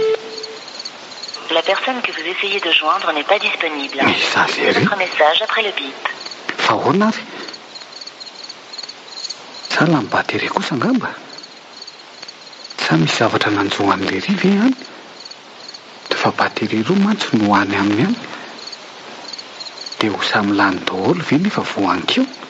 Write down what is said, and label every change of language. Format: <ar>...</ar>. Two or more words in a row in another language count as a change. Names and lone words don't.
<fr>La personne que vous essayez de joindre n'est pas disponible. Exagéré. Votre message après le bip.</fr> <mg>Fa ahoana ary? Sa la ny batery kosa angamba? Sa misy zavatra nanjohan'ilay Ry ve any? Fa batery roa mantsy no hoany aminy any. Dia ho samy lany daholo ve nefa voankeo?</mg>